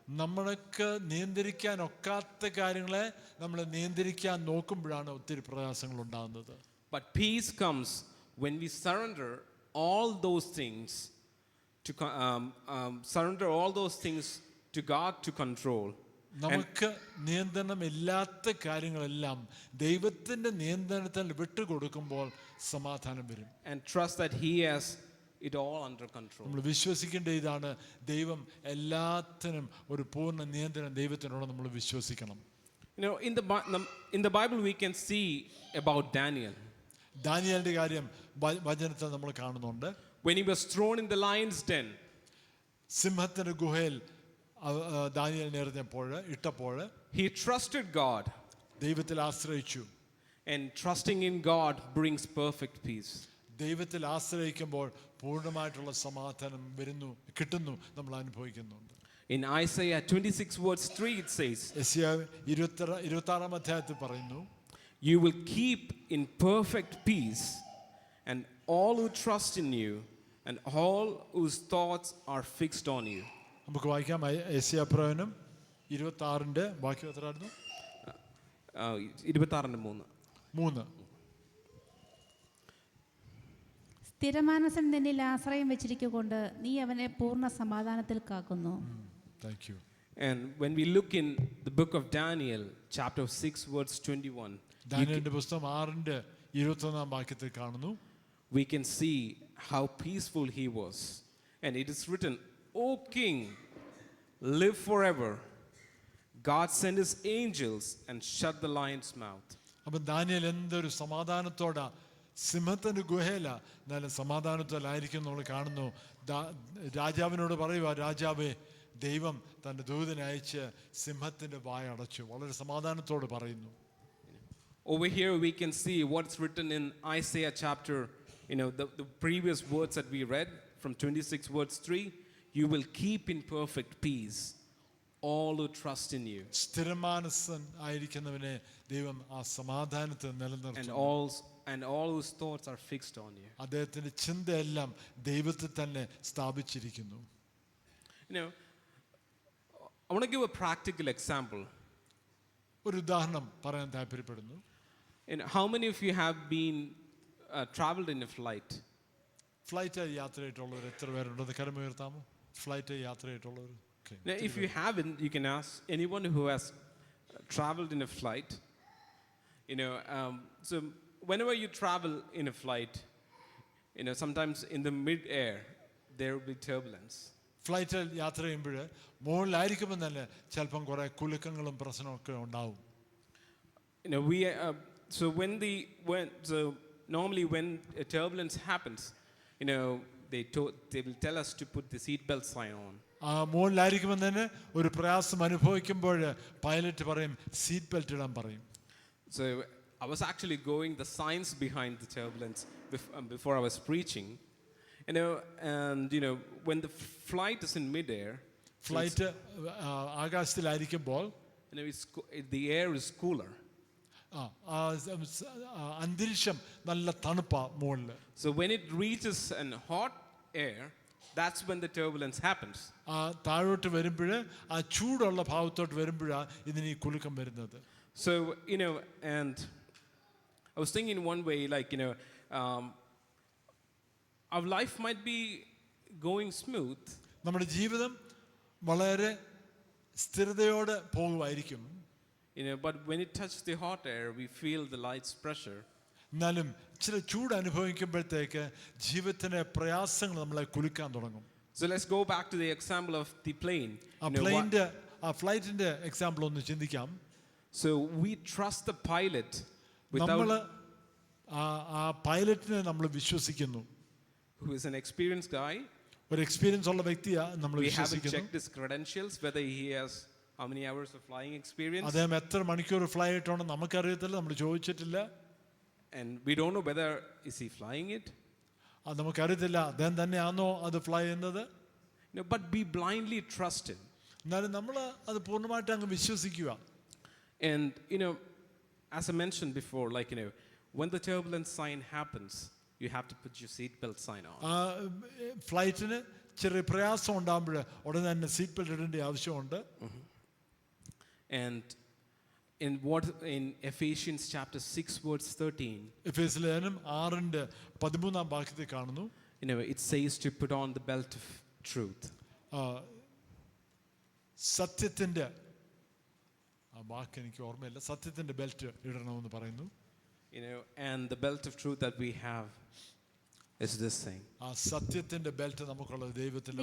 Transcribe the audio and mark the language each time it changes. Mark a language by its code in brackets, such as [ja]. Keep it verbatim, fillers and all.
[ml] നമ്മൾക്ക് നിയന്ത്രിക്കാൻ ഒക്കാത്ത കാര്യങ്ങളെ നമ്മൾ നിയന്ത്രിക്കാൻ നോക്കുമ്പോഴാണ് ഒത്തിരി പ്രയാസങ്ങൾ ഉണ്ടാകുന്നത്. [en] But peace comes when we surrender all those things to co- um, um, surrender all those things to God to control. [ml] നമുക്ക് നിയന്ത്രണമില്ലാത്ത കാര്യങ്ങളെല്ലാം ദൈവത്തിൻ്റെ നിയന്ത്രണത്തിൽ വിട്ടുകൊടുക്കുമ്പോൾ സമാധാനം വരും. [en] And trust that He has it all under control. [ml] നമ്മൾ വിശ്വസിക്കേണ്ട ഇതാണ്, ദൈവം എല്ലാത്തിനും ഒരു പൂർണ്ണ നിയന്ത്രണം ദൈവത്തിനോട് നമ്മൾ വിശ്വസിക്കണം. [en] You know, in the Bi- num- in the Bible we can see about Daniel. [ml] ദാനിയേലിന്റെ കാര്യം വ- വചനത്തിൽ നമ്മൾ കാണുന്നുണ്ട്. [en] When he was thrown in the lion's den, [ml] സിംഹത്തിൻ്റെ ഗുഹയിൽ അവ- ആ, ദാനിയേലിനെ എറിഞ്ഞപ്പോൾ ഇട്ടപ്പോൾ [en] he trusted God, [ml] ദൈവത്തിൽ ആശ്രയിച്ചു. [en] and trusting in God brings perfect peace. [ml] ദൈവത്തിൽ ആശ്രയിക്കുമ്പോൾ പൂർണ്ണമായിട്ടുള്ള സമാധാനം വരുന്നു, കിട്ടുന്നു, നമ്മൾ അനുഭവിക്കുന്നുണ്ട്. [en] In Isaiah twenty-six verse three it says, [ml] യെശയ്യാ ഇരുപത്തി ഇരുപത്താറാം അധ്യായത്തിൽ പറയുന്നു, [en] "You will keep in perfect peace and all who trust in you and all whose thoughts are fixed on you." [ml] നമുക്ക് വായിക്കാം. ഐ- യെശയ്യാ പ്രവചനം ഇരുപത്തി ആറിൻ്റെ ബാക്കി എത്രയായിരുന്നു? Uh, ഇരുപത്തി ആറിന്റെ മൂന്ന്. മൂന്ന്. സ്ഥിരമാനസൻ നിന്നിൽ ആശ്രയം വെച്ചിരിക്കൊണ്ട് നീ അവനെ പൂർണ്ണ സമാധാനത്തിൽ കാക്കുന്നു. [en] Thank you. And when we look in the book of Daniel chapter six verse twenty-one, [ml] ദാനിയേലിന്റെ പുസ്തകം ആറിൻ്റെ ഇരുപത്തൊന്നാം വാക്യത്തിൽ കാണുന്നു, [en] we can see how peaceful he was. And it is written, "O king, live forever. God sent his angels and shut the lion's mouth." [ml] അപ്പം Daniel എന്തൊരു സമാധാനത്തോടെ സിംഹത്തിൻ്റെ ഗുഹയില നല്ല സമാധാനത്തോലായിരിക്കും നമ്മൾ കാണുന്നു. ദാ- രാജാവിനോട് പറയുക, രാജാവേ, ദൈവം തൻ്റെ ദൂതനെ അയച്ച് സിംഹത്തിൻ്റെ വായ അടച്ചു. വളരെ സമാധാനത്തോട് പറയുന്നു. [en] Over here we can see what's written in Isaiah chapter, you know, the, the previous words that we read from twenty-six verse three, "You will keep in perfect peace all who trust in you [ml] സ്ഥിരമാനസൻ ആയിരിക്കുന്നവനെ ദൈവം ആ സമാധാനത്തെ [en] and [ml] നിലനിർത്തും. [en] all and all whose thoughts are fixed on you." [ml] അദ്ദേഹത്തിൻ്റെ ചിന്തയെല്ലാം ദൈവത്തിൽ തന്നെ സ്ഥാപിച്ചിരിക്കുന്നു. [en] You know, I want to give a practical example. [ml] ഒരു ഉദാഹരണം പറയാൻ താല്പര്യപ്പെടുന്നു. [en] You know, how many of you have been uh, traveled in a flight? [ml] ഫ്ലൈറ്റിൽ യാത്ര ചെയ്തിട്ടുള്ളവർ എത്ര പേരുണ്ടെന്ന് കരമുയർത്താമോ? ഫ്ലൈറ്റിൽ യാത്ര ചെയ്തിട്ടുള്ളവർ Okay. [en] Now, if you haven't, you can ask anyone who has uh, traveled in a flight. You know, um, so whenever you travel in a flight, you know, sometimes in the mid-air, there will be turbulence. [ml] ഫ്ലൈറ്റിൽ യാത്ര ചെയ്യുമ്പോൾ മുകളിലായിരിക്കുമ്പോൾ തന്നെ ചിലപ്പം കുറേ കുലുക്കങ്ങളും പ്രശ്നമൊക്കെ ഉണ്ടാവും. [en] You know, we, uh, so when the, when, so normally when a turbulence happens, you know, they, to- they will tell us to put the seatbelt sign on. [ml] ആ മുകളിലായിരിക്കുമ്പോൾ തന്നെ ഒരു പ്രയാസം അനുഭവിക്കുമ്പോൾ പൈലറ്റ് പറയും, സീറ്റ് ബെൽറ്റ് ഇടാൻ പറയും. [en] So I was actually going the science behind the turbulence bef- um, before I was preaching. You know, and you know, when the flight is in midair, [ml] flight ആ, ആകാശത്തിലായിരിക്കുമ്പോൾ [en] you know, it's co- it, the air is cooler. [ml] ആ, ആ സ- സ- ആ, അന്തരീക്ഷം നല്ല തണുപ്പാണ് മുകളിൽ. [en] So when it reaches an hot air, that's when the turbulence happens. [ml] ആ താഴോട്ട് വരുമ്പോൾ ആ ചൂടുള്ള ഭാവത്തോട്ട് വരുമ്പോഴാണ് ഇതിന് ഈ കുലുക്കം വരുന്നത്. [en] So, you know, and I was thinking one way, like, you know, um, our life might be going smooth, [ml] നമ്മുടെ ജീവിതം വളരെ സ്ഥിരതയോടെ പോകുമായിരിക്കും. [en] you know, but when it touches the hot air, we feel the light's pressure. [ml] എന്നാലും ചില ചൂട് അനുഭവിക്കുമ്പോഴത്തേക്ക് ജീവിതത്തിൻ്റെ പ്രയാസങ്ങൾ നമ്മളെ കുലുക്കാൻ തുടങ്ങും. [en] So let's go back to the example of the plane. ആ You know, wha- [ml] പ്ലെയിൻ്റെ ആ ഫ്ലൈറ്റിൻ്റെ എക്സാമ്പിൾ ഒന്ന് ചിന്തിക്കാം. [en] So we trust the pilot [ml] നമ്മൾ [en] without, [ml] ആ ആ പൈലറ്റിനെ നമ്മൾ വിശ്വസിക്കുന്നു. [en] who is an experienced guy. [ml] ഒരു എക്സ്പീരിയൻസ് ഉള്ള വ്യക്തിയാണ് നമ്മൾ [en] We haven't [ml] വിശ്വസിക്കുന്നു. [en] checked his credentials, whether he has how many hours of flying experience, [ml] അദ്ദേഹം എത്ര മണിക്കൂർ ഫ്ലൈറ്റ് ആണെന്ന് നമുക്കറിയത്തില്ല, നമ്മൾ ചോദിച്ചിട്ടില്ല, [en] and we don't know whether is he flying it. [ml] അത് നമുക്കറിയത്തില്ല. അദ്ദേഹം തന്നെയാണോ അത് ഫ്ലൈ ചെയ്യുന്നത്? [en] You know, but we blindly trust him. [ml] എന്നാലും നമ്മൾ അത് പൂർണ്ണമായിട്ട് അങ്ങ് വിശ്വസിക്കുക. [en] And you know, as I mentioned before, like you know, when the turbulence sign happens, you have to put your seatbelt sign on. [ml] ആ ഫ്ലൈറ്റിന് ചെറിയ പ്രയാസം ഉണ്ടാകുമ്പോൾ ഉടനെ തന്നെ സീറ്റ് ബെൽറ്റ് ഇടേണ്ട ആവശ്യമുണ്ട്. [en] And in what in Ephesians chapter six verse thirteen, [ml] എഫേസ് ലേഖനം ആറിൻ്റെ പതിമൂന്നാം വാക്യത്തിൽ കാണുന്നു, [en] you know, it says to put on the belt of truth. ആ, [ml] സത്യത്തിൻ്റെ, ആ വാക്ക് എനിക്ക് ഓർമ്മയില്ല, സത്യത്തിൻ്റെ ബെൽറ്റ് ഇടണമെന്ന് പറയുന്നു. [en] You know, and the belt of truth that we have is this thing. [ml] ആ സത്യത്തിൻ്റെ ബെൽറ്റ് നമുക്കുള്ളത് ദൈവത്തിൻ്റെ